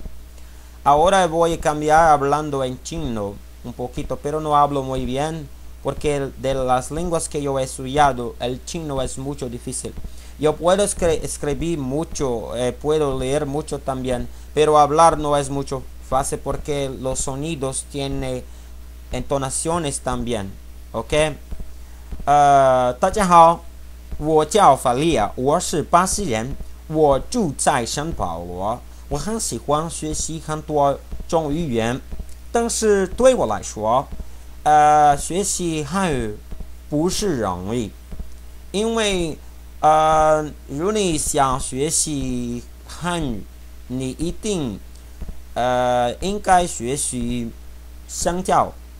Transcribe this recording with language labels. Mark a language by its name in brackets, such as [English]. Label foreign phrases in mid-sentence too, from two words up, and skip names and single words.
[Spanish] Ahora voy a cambiar hablando en chino un poquito, pero no hablo muy bien porque de las lenguas que yo he estudiado, el chino es mucho difícil. Yo puedo escribir mucho, puedo leer mucho también, pero hablar no es mucho fácil porque los sonidos tienen entonaciones también, ¿ok? [Chinese] 大家好，我叫法利亚，我是巴西人，我住在圣保罗。我很喜欢学习很多种语言，但是对我来说，学习汉语不是容易，因为如果你想学习汉语，你一定应该学习香蕉